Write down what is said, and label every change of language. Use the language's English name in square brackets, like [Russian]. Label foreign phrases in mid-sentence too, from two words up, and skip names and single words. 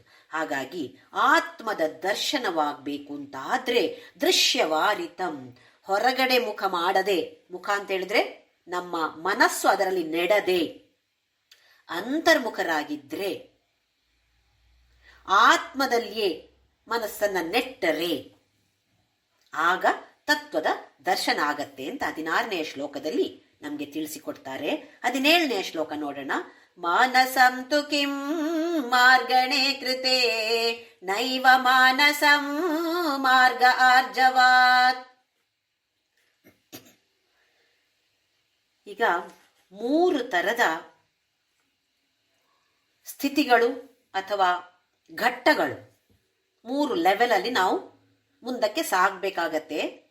[Kannada] ಹಾಗಾಗಿ ಆತ್ಮದ ದರ್ಶನವಾಗಬೇಕು ಅಂತ ಆದ್ರೆ ದೃಶ್ಯವಾರಿತಂ, ಹೊರಗಡೆ ಮುಖ ಮಾಡದೆ, ಮುಖ ಅಂತ ಹೇಳಿದ್ರೆ ನಮ್ಮ ಮನಸ್ಸು ಅದರಲ್ಲಿ ನೆಡದೆ ಅಂತರ್ಮುಖರಾಗಿದ್ರೆ, ಆತ್ಮದಲ್ಲಿಯೇ ಮನಸ್ಸನ್ನ ನೆಟ್ಟರೆ ಆಗ ತತ್ವದ ದರ್ಶನ ಆಗತ್ತೆ ಅಂತ 16ನೇ ಶ್ಲೋಕದಲ್ಲಿ ನಮ್ಗೆ ತಿಳಿಸಿಕೊಡ್ತಾರೆ. 17ನೇ ಶ್ಲೋಕ ನೋಡೋಣ. [Sanskrit] ಮಾನಸಂ ತು ಕಿಂ ಮಾರ್ಗಣೆ ಕೃತೆ ನೈವ ಮಾನಸಂ ಮಾರ್ಗ ಆರ್ಜವಾತ್. [Kannada] ಈಗ 3 ತರದ ಸ್ಥಿತಿಗಳು ಅಥವಾ ಘಟ್ಟಗಳು, 3 ಲೆವೆಲ್ ಅಲ್ಲಿ ನಾವು ಮುಂದಕ್ಕೆ ಸಾಗಬೇಕಾಗತ್ತೆ.